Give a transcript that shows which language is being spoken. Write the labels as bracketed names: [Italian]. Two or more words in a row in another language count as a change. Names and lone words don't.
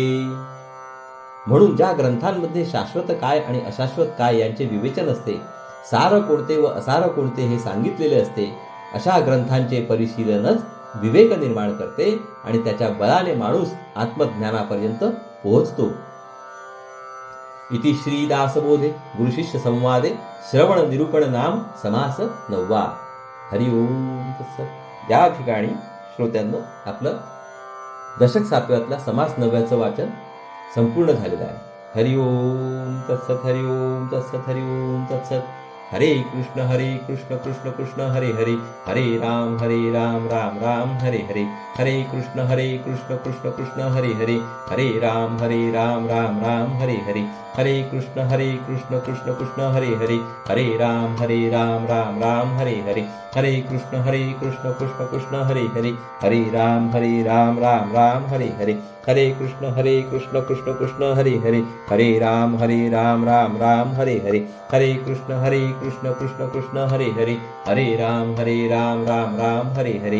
[Marathi] म्हणून ज्या ग्रंथांमध्ये शाश्वत काय आणि अशाश्वत काय यांचे विवेचन असते, सार कोणते व असार कोणते हे सांगितलेले असते, अशा ग्रंथांचे परिशीलनच विवेक निर्माण करते आणि त्याच्या बळाने माणूस आत्मज्ञानापर्यंत पोहोचतो. [Sanskrit] इति श्री दासबोधे गुरुशिष्य संवादे श्रवण निरूपण नाम समास 9. हरि ओम तत्सत. [Marathi] या ठिकाणी श्रोत्यांनो आपलं दशक 7व्यातल्या समास 9व्याचं वाचन संपूर्ण झालेलं आहे. [Sanskrit] हरि ओम तत्सत. हरि ओम तत्सत. हरि ओम तत्सत. हरे कृष्ण कृष्ण कृष्ण हरे हरे, हरे राम राम राम हरे हरे, हरे कृष्ण कृष्ण कृष्ण हरे हरे, हरे राम राम राम हरे हरे, हरे कृष्ण कृष्ण कृष्ण हरे हरे, हरे राम राम राम हरे हरे, हरे कृष्ण कृष्ण कृष्ण हरे हरे, हरे राम राम राम हरे हरे, हरे कृष्ण कृष्ण कृष्ण हरे हरे, हरे राम राम राम हरे हरे, हरे कृष्ण कृष्ण कृष्ण हरे हरे, हरे राम राम राम हरे हरे.